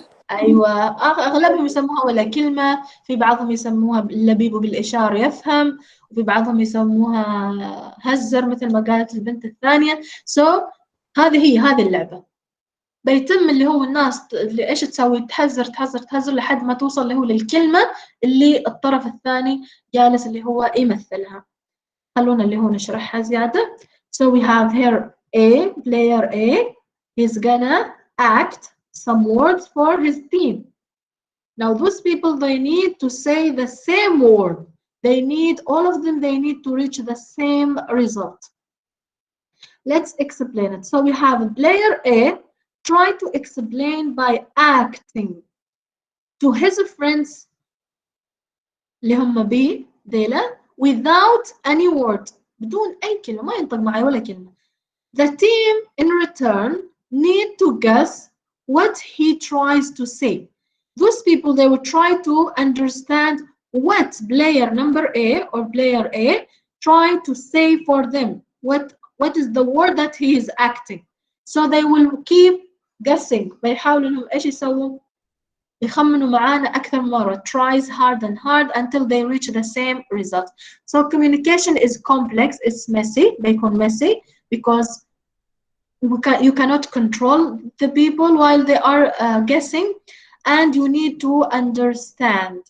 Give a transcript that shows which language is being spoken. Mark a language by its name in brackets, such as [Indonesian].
[Arabic] ايوه اغلبهم يسموها ولا كلمة، في بعضهم يسموها اللبيب بالإشارة يفهم، وفي بعضهم يسموها هزر مثل ما قالت البنت الثانية. هذه اللعبة. بيتم اللي هو الناس اللي ايش تسوي؟ تهزر لحد ما توصل اللي هو للكلمة اللي الطرف الثاني جالس اللي هو يمثلها. خلونا اللي هو نشرحها زيادة. [English] So we have here player A, he's gonna act some words for his team. Now those people, they need to say the same word. All of them, they need to reach the same result. Let's explain it. So we have player A try to explain by acting to his friends [Arabic] اللي هم B ديلا [English] without any word. [Arabic] بدون أي كلمة، ما ينطق معي ولا كلمة. [English] The team in return need to guess what he tries to say. Those people, they will try to understand what player number A or player A try to say for them. What is the word that he is acting. So they will keep guessing. [Arabic] بيحاولوا إنهم إيش يسووا؟ يخمنوا معانا أكثر مرة. [English] Tries hard and hard until they reach the same result. So communication is complex. It's messy. [Arabic] بيكون [English] messy because you cannot control the people while they are guessing, and you need to understand.